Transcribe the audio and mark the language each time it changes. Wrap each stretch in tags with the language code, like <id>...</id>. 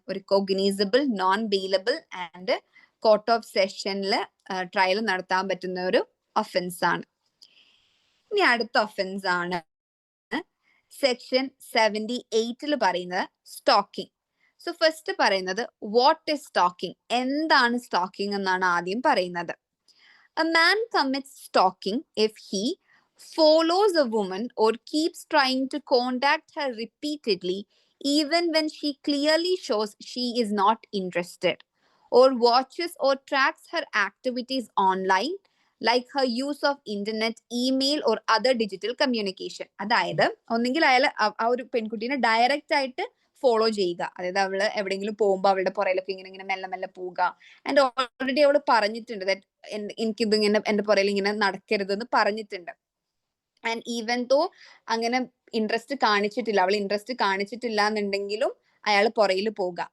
<ml>ഒരു cognisable, non bailable and court of സെഷനിൽ trial നടത്താൻ പറ്റുന്ന ഒരു ഒഫൻസ് ആണ്. ഇനി അടുത്ത ഒഫൻസ് ആണ് സെക്ഷൻ 78 പറയുന്നത് സ്റ്റോക്കിംഗ്. സോ ഫസ്റ്റ് പറയുന്നത്</ml> <en>What is stalking?</en> <ml>എന്താണ് സ്റ്റോക്കിംഗ് എന്നാണ് ആദ്യം പറയുന്നത്.</ml> <en>A man commits stalking if he follows a woman or keeps trying to contact her repeatedly even when she clearly shows she is not interested, or watches or tracks her activities online like her use of internet, email or other digital communication.</en> <ml>അതായത് ഒന്നെങ്കിൽ അയാൾ ആ ഒരു പെൺകുട്ടീനെ direct ആയിട്ട് follow ചെയ്യുക, അതായത് അവള് എവിടെയെങ്കിലും പോകുമ്പോൾ അവളുടെ പുറയിലൊക്കെ ഇങ്ങനെ മെല്ലെ മെല്ലെ പോവുക. ആൻഡ് ഓൾറെഡി അവള് പറഞ്ഞിട്ടുണ്ട് ദാറ്റ് എനിക്കിത് ഇങ്ങനെ എന്റെ പുറയിൽ ഇങ്ങനെ നടക്കരുത് എന്ന് പറഞ്ഞിട്ടുണ്ട്. ആൻഡ് ഈവൻ ദോ അങ്ങനെ ഇൻട്രസ്റ്റ് കാണിച്ചിട്ടില്ല, അവൾ ഇൻട്രസ്റ്റ് കാണിച്ചിട്ടില്ല എന്നുണ്ടെങ്കിലും അയാൾ പുറയിൽ പോവുക.</ml>